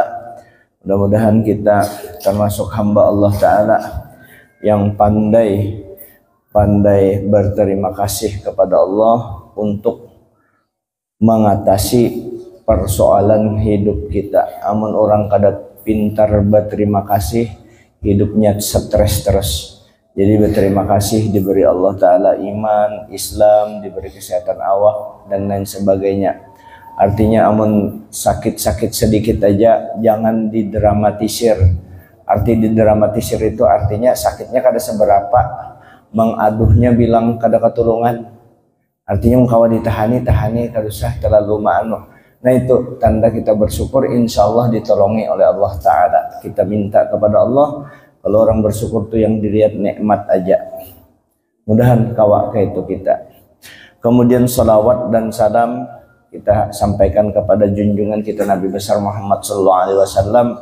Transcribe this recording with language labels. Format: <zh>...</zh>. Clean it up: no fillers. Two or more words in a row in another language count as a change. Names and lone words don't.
<id>Mudah-mudahan kita termasuk hamba Allah taala yang pandai berterima kasih kepada Allah untuk mengatasi persoalan hidup kita.</id> <bjn>Amun orang kada pintar berterima kasih, hidupnya stres terus.</bjn> <id>Jadi berterima kasih diberi Allah Ta'ala iman, Islam, diberi kesehatan awak dan lain sebagainya. Artinya amun sakit-sakit sedikit aja jangan didramatisir.</id> <bjn>Arti didramatisir itu artinya sakitnya kada seberapa, mengaduhnya bilang kada ketulungan. Artinya mengkawa tahani kada usah terlalu ma'anu.</bjn> <id>Nah itu tanda kita bersyukur,</id> <ar>insya Allah</ar> <id>ditolongi oleh Allah Ta'ala. Kita minta kepada Allah, kalau orang bersyukur itu yang dilihat nikmat aja.</id> <bjn>Mudahan kawa ke itu kita.</bjn> <id>Kemudian salawat dan salam kita sampaikan kepada junjungan kita Nabi besar Muhammad SAW.</id>